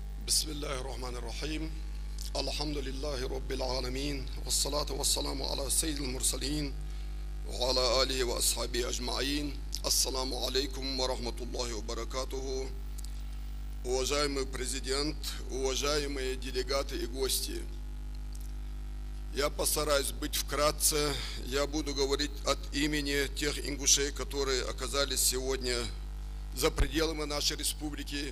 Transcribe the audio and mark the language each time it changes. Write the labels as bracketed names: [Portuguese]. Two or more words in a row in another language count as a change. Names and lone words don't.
[Arabic] بسم الله الرحمن الرحيم. الحمد لله رب العالمين. والصلاة والسلام على سيد المرسلين. وعلى آله وأصحابه أجمعين. السلام عليكم ورحمة الله وبركاته. [Russian] Уважаемый президент, уважаемые делегаты и гости. Я постараюсь быть вкратце. Я буду говорить от имени тех ингушей, которые оказались сегодня за пределами нашей республики.